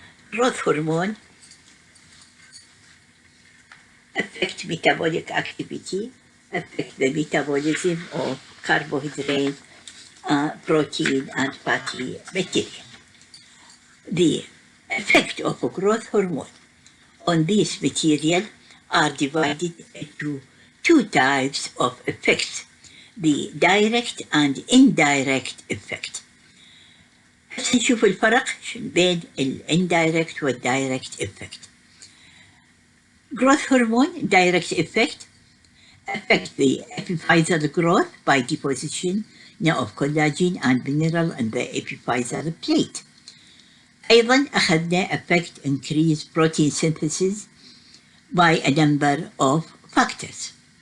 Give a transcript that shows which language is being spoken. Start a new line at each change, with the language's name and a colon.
English: Growth hormone affect metabolic activity, affect the metabolism of carbohydrate, protein, and fatty material. The effect of a growth hormone on this material are divided into two types of effects, the direct and indirect effect.
Arabic: هسه نشوف الفرق بين indirect وال direct effect.
English: Growth hormone direct effect affect the epiphyseal growth by deposition of collagen and mineral in the epiphyseal plate.
Arabic: أيضا أخذنا
English: affect increased protein synthesis by a number of factors.